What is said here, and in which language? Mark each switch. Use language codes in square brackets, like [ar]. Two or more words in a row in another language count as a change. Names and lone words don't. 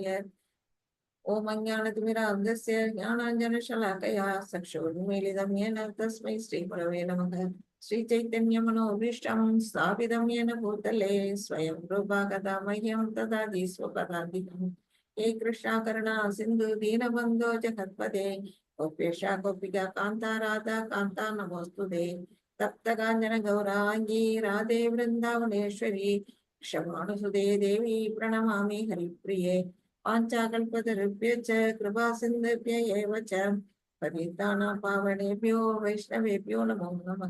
[sa] ॐ अज्ञानतिमिरान्धस्य ज्ञानाञ्जनशलाकया चक्षुर्मिलितं येन तस्मै श्री गुरवे नमः. श्री चैतन्य मनोभीष्टं स्थापितं येन भूतले स्वयं रूपा कदा मह्यं ददाति स्वपदादिकम्. हे कृष्णा करुणा सिन्धु दीनबन्धो जगत्पते गोपेशा गोपिका कांता राधा कांता नमोस्तुते. तप्त कांचन गौरांगी राधे वृंदावनेश्वरी क्षमानुसुते देवी प्रणमामि हरिप्रिये. पाञ्चाकल्पतरुभ्यश्च कृपा सिन्धुभ्य एव च पतितानां पावनेभ्यो वैष्णवेभ्यो नमो नमः.